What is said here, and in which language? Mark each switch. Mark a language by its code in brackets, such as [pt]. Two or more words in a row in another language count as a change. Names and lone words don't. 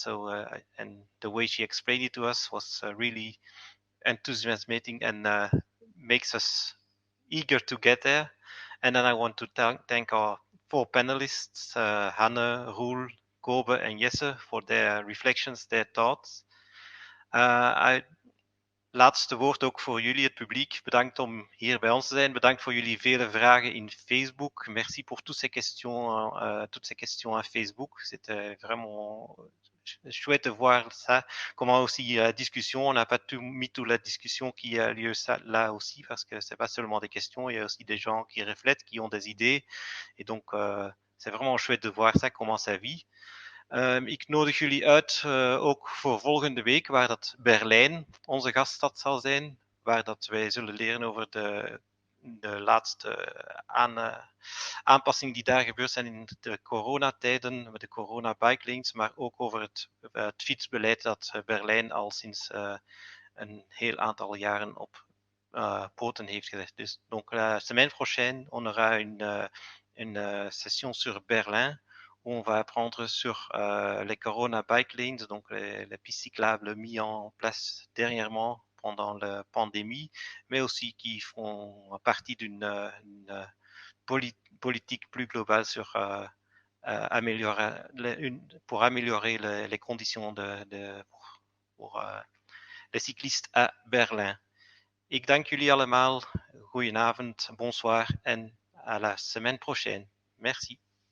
[en] So and the way she explained it to us was really enthusiasmating and makes us eager to get there. And then I want to thank our four panelists, Hanne, Roel, Kobe and Jesse, for their reflections, their thoughts. [nl] Laatste woord ook voor jullie, het publiek. Bedankt om hier bij ons te zijn. Bedankt voor jullie vele vragen in Facebook. [fr] Merci pour toutes ces questions à Facebook. C'était vraiment chouette de voir ça. Comment aussi discussion, on n'a pas mis toute la discussion qui a lieu là aussi, parce que c'est pas seulement des questions, il y a aussi des gens qui reflètent, qui ont des idées. Et donc, c'est vraiment chouette de voir ça, comment ça vit. [nl] Ik nodig jullie uit ook voor volgende week, waar dat Berlijn onze gaststad zal zijn, waar dat wij zullen leren over de laatste aanpassingen die daar gebeurd zijn in de coronatijden, met de [en] corona-bike lanes, [nl] maar ook over het fietsbeleid dat Berlijn al sinds een heel aantal jaren op poten heeft gezet. [fr] Dus donc la semaine prochaine, on aura une session sur Berlin, où on va apprendre sur les [en] Corona Bike Lanes, [fr] donc les pistes cyclables mises en place dernièrement pendant la pandémie, mais aussi qui font partie d'une politique plus globale sur pour améliorer les conditions pour les cyclistes à Berlin. [nl] Ik dank jullie allemaal. Goedenavond, [fr] bonsoir en à la semaine prochaine. Merci.